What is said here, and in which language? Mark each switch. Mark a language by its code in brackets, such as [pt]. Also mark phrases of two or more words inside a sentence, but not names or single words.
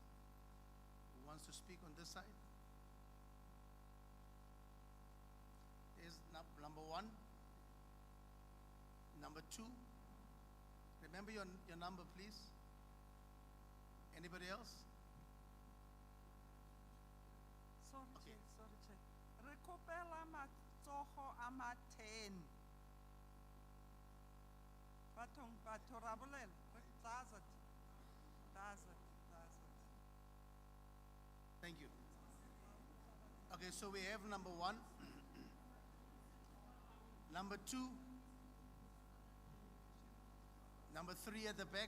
[en] Who wants to speak on this side? There's number one, number two. Remember your number, please. Anybody else? Sorry, Okay. Chair. [tn] Re kopela matsogo a ma 10. Batho ra bolela. [en] Does it. Thank you. Okay, so we have number one, number two, number three at the back.